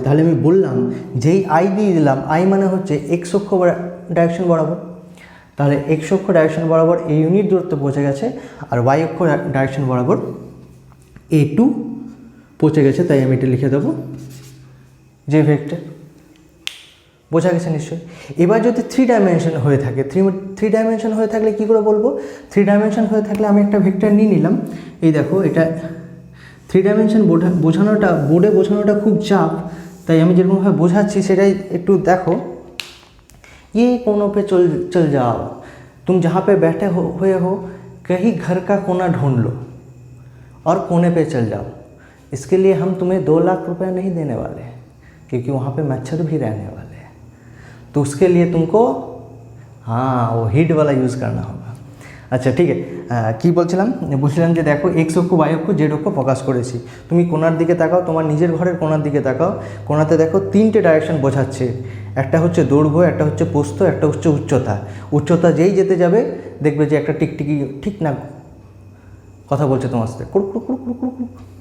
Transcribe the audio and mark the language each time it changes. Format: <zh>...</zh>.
<bn>তাহলে আমি বললাম যেই আই দিয়ে দিলাম, আই মানে হচ্ছে এক্স অক্ষ ডাইরেকশন বরাবর, তাহলে এক্স অক্ষ ডাইরেকশন বরাবর এই ইউনিট দূরত্ব পৌঁছে গেছে, আর ওয়াই অক্ষ ডাইরেকশন বরাবর A2 পৌঁছে গেছে, তাই আমি এটা লিখে দেবো যে ভেক্টর। বোঝা গেছে নিশ্চয়ই। এবার যদি 3 ডাইমেনশন হয়ে থাকে, 3 ডাইমেনশন হয়ে থাকলে কী করে বলবো, 3 ডাইমেনশন হয়ে থাকলে আমি একটা ভেক্টর নিয়ে নিলাম, এই দেখো এটা 3 ডাইমেনশন বোর্ডে বোঝানোটা খুব চাপ, তাই আমি যেরকমভাবে বোঝাচ্ছি সেটাই একটু দেখো।</bn> <hi>ये कोनों पे चल जाओ, तुम जहाँ पे बैठे हुए हो कहीं घर का कोना ढूंढ लो और कोने पे चल जाओ, इसके लिए हम तुम्हें 2 लाख रुपए नहीं देने वाले हैं, क्योंकि वहाँ पे मच्छर भी रहने वाले हैं। तो उसके लिए तुमको हाँ वो হিট वाला यूज़ करना होगा।</hi> <bn>আচ্ছা ঠিক আছে, কী বলছিলাম যে দেখো এক্স অক্ষ ওয়াই অক্ষ জেড অক্ষ প্রকাশ করেছি। তুমি কোণার দিকে তাকাও, তোমার নিজের ঘরের কোণার দিকে তাকাও। কোণাতে দেখো 3টে ডাইরেকশন বোঝাচ্ছে, একটা হচ্ছে দৈর্ঘ্য, একটা হচ্ছে প্রস্থ, একটা হচ্ছে উচ্চতা। উচ্চতা যেই যেতে যাবে দেখবে যে একটা টিকটিকি ঠিক না কথা বলছে তোমার সাথে, কুড়ুক কুড়ুক কুড়ুক কুড়ুক কুড়ুক।</bn>